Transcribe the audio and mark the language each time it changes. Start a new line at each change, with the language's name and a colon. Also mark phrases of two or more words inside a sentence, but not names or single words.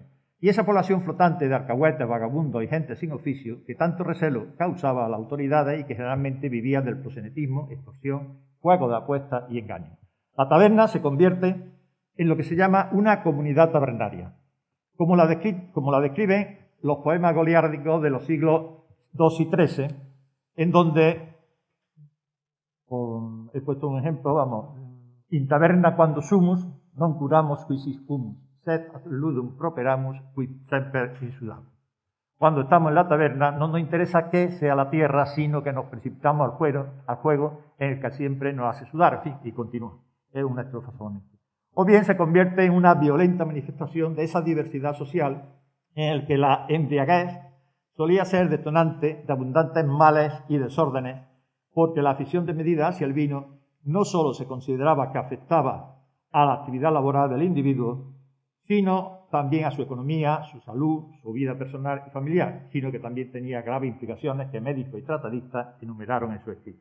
Spanish: Y esa población flotante de alcahuetes, vagabundos y gente sin oficio que tanto recelo causaba a las autoridades y que generalmente vivía del proxenetismo, extorsión, juego de apuestas y engaño. La taberna se convierte en lo que se llama una comunidad tabernaria, como la describen los poemas goliárdicos de los siglos II y XIII, en donde, he puesto un ejemplo,
Latin: in taberna quando sumus, non curamos quis iscumus, sed ludum properamus, quid semper insudamus.
Spanish: Cuando estamos en la taberna, no nos interesa qué sea la tierra, sino que nos precipitamos al juego en el que siempre nos hace sudar, en fin, y continúa. Es una estrofa solamente. O bien se convierte en una violenta manifestación de esa diversidad social en el que la embriaguez solía ser detonante de abundantes males y desórdenes, porque la afición desmedida hacia el vino no solo se consideraba que afectaba a la actividad laboral del individuo, sino también a su economía, su salud, su vida personal y familiar, sino que también tenía graves implicaciones que médicos y tratadistas enumeraron en su escrito.